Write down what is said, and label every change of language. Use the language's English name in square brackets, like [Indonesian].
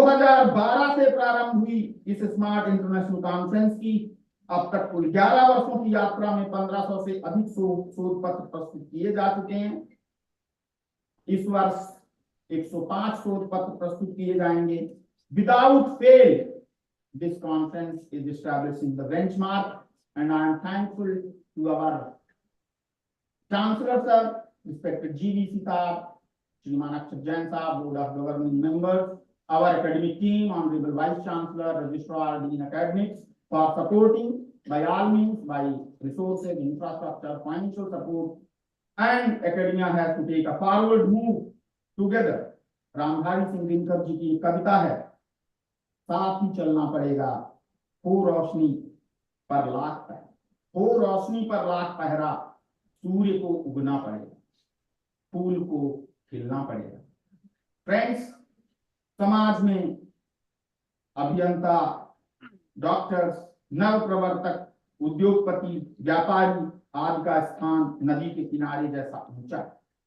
[Hindi] 2012 से प्रारंभ हुई इस स्मार्ट इंटरनेशनल कॉन्फ्रेंस की अब तक कुल 11 वर्षों की यात्रा में 1500 से अधिक शोध पत्र प्रस्तुत किए जा चुके हैं। इस वर्ष 105 शोध पत्र प्रस्तुत किए जाएंगे। [English] Without fail this conference is establishing the benchmark and I am thankful to our chancellor sir, respected GVC साहब, श्रीमान अक्षत जैन साहब, board of governing members, our academic team, Honorable Vice Chancellor, Registrar, Dean Academics, for supporting by all means, by resources, infrastructure, financial support, and academia has to take a forward move together. [Hindi] Ramdhari Singh Dinkar ji की कविता है, साथ ही चलना पड़ेगा, हो रोशनी पर लाख पहरा, हो रोशनी पर लाख पहरा, सूर्य को उगना पड़ेगा, फूल को खिलना पड़ेगा। फ्रेंड्स, समाज में अभियंता, डॉक्टर्स, नव प्रवर्तक, उद्योगपति, व्यापारी आदि का स्थान नदी के किनारे जैसा ऊंचा है।